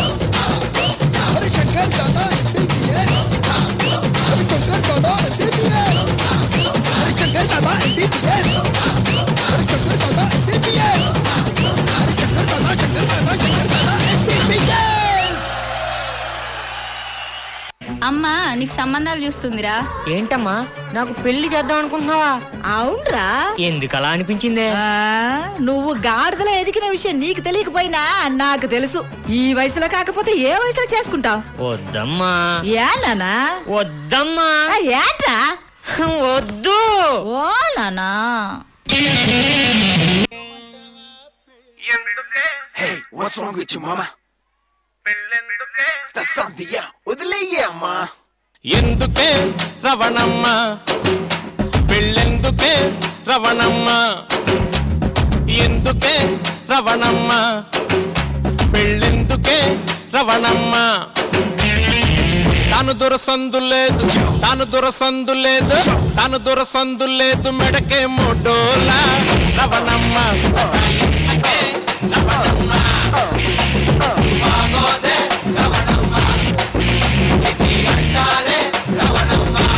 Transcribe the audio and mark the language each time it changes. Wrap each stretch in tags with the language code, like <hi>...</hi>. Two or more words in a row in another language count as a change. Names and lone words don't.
<hi>अरे शंकर दादा MBBS. अरे शंकर दादा MBBS. अरे शंकर दादा MBBS. अरे शंकर दादा MBBS. अरे शंकर दादा MBBS.</hi> <te>అమ్మా నీకు సంబంధాలు చూస్తుందిరా. ఏంటమ్మా నాకు పెళ్లి చేద్దాం అనుకుంటున్నావా? అవునరా, ఎందుకు అలా అనిపించిందే? నువ్వు గాడిదలో ఎదిగిన విషయం నీకు తెలియకపోయినా నాకు తెలుసు. ఈ వయసులో కాకపోతే ఏ వయసులో చేసుకుంటావు? వద్దమ్మా. ఏ నానా? వద్దమ్మా. ఏంట్రా? వద్దు. ఓ నానా.</te> <en>Hey, what's wrong with you, mama? That's something, yeah.</en> <te>వదిలేయ్యే అమ్మా. ఎందుకే రవణమ్మ పెళ్ళెందుకే రవణమ్మ ఎందుకే రవణమ్మ పెళ్ళెందుకే రవణమ్మ తాను దొరసందు లేదు తాను దొరసందు లేదు మెడకే మోడోలా రవణమ్మ సతాయించకే రవణమ్మ బాగోదే రవణమ్మ చిచి అంటారే రవణమ్మ.</te>